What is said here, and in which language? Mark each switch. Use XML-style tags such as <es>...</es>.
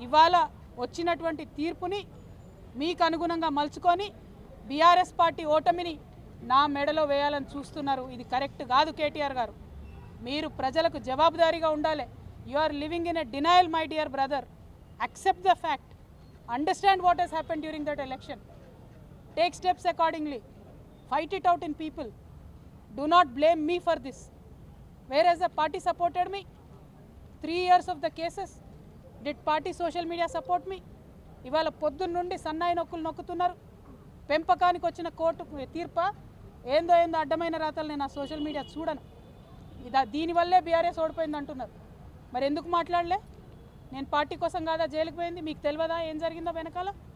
<te>ఇవాళ వచ్చినటువంటి తీర్పుని మీకు అనుగుణంగా మలుచుకొని బీఆర్ఎస్ పార్టీ ఓటమిని నా మెడలో వేయాలని చూస్తున్నారు. ఇది కరెక్ట్ కాదు. కేటీఆర్ గారు, మీరు ప్రజలకు జవాబుదారీగా ఉండాలి.</te> <en>You are living in a denial my dear brother. accept the fact, understand what has happened during that election, take steps accordingly, fight it out in people. Do not blame me for this. Whereas the party supported me 3 years of the cases, did party social media support me?</en> <te>ఇవాళ పొద్దున్న నుండి సన్నాయి నొక్కులు నొక్కుతున్నారు. పెంపకానికి వచ్చిన court తీర్ప ఏందో అడ్డమైన రాతలు నేను ఆ సోషల్ మీడియా చూడను. దీనివల్లే బీఆర్ఎస్ ఓడిపోయింది అంటున్నారు. మరి ఎందుకు మాట్లాడలే? నేను పార్టీ కోసం కాదా జైలుకు పోయింది? మీకు తెలియదా ఏం జరిగిందో వెనకాల?</te>